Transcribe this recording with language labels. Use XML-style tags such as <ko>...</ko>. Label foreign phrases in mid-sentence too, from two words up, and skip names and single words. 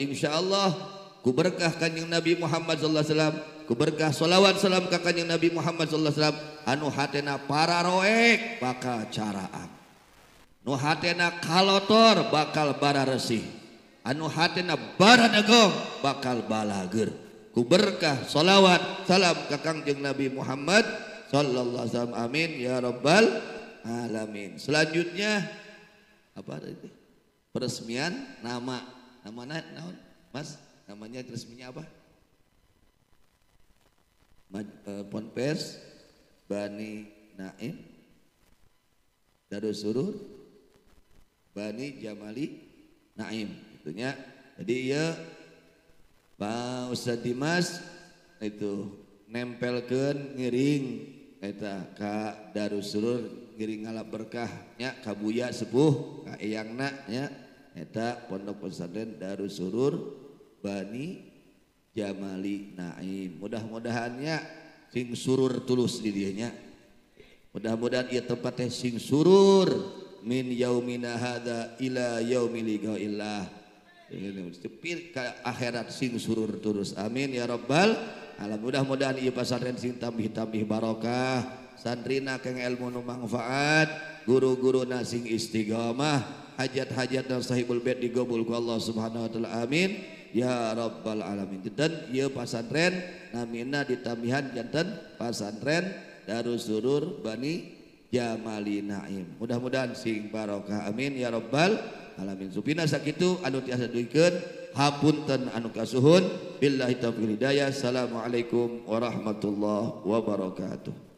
<su>Insyaallah ku berkah Kangjeng Nabi Muhammad</su> <ar>صلى الله عليه وسلم,</ar> <su>ku berkah shalawat salam ka Kangjeng Nabi Muhammad</su> <ar>صلى الله عليه وسلم,</ar> <su>anu hatena pararoek bakal caraang, nu hatena kalotor bakal bararesih, anu hatena baradegong bakal balager. Ku berkah shalawat salam ka Kangjeng Nabi Muhammad</su> <ar>صلى الله عليه وسلم. آمين يا رب العالمين.</ar> <id>Selanjutnya apa tadi? Peresmian nama. Namanya naon? Mas, namanya resminya apa? Ponpes Bani Naim Darus Surur Bani Jamali Naim itunya.</id> <su>Jadi ya Pak Ustadz Dimas itu nempelkeun ngiring eta ka Darus Surur ngiring ngalap berkah nya ka buya sepuh ka eyangna nya eta Pondok Pesantren Darus Surur Bani Jamali Naim. Mudah-mudahannya sing surur tulus di dieu nya. Mudah-mudahan ieu tempat teh sing surur</su> <ar>من يومنا هذا إلى يوم لقاء الله.</ar> <su>Cepil ka akhirat sing surur tulus.</su> <ar>آمين يا رب العالمين.</ar> <su>Mudah-mudahan ieu pasantren sing tambih-tambih barokah, santrina keng ilmu nu manfaat, guru-guruna sing istiqomah, hajat-hajat dan sahibul bait digabul ku Allah</su> <ar>سبحانه وتعالى. آمين يا رب العالمين.</ar> <su>Dan ieu pasantren namina ditambihan janten pasantren Darus Surur Bani Jamali Naim. Mudah-mudahan sing barokah.</su> <ar>آمين يا رب العالمين.</ar> <su>Supina sakitu anu tiasa duikeun hapunten anu kasuhun</su> <ar>بالله توفيق هداية. السلام عليكم ورحمة الله وبركاته.</ar>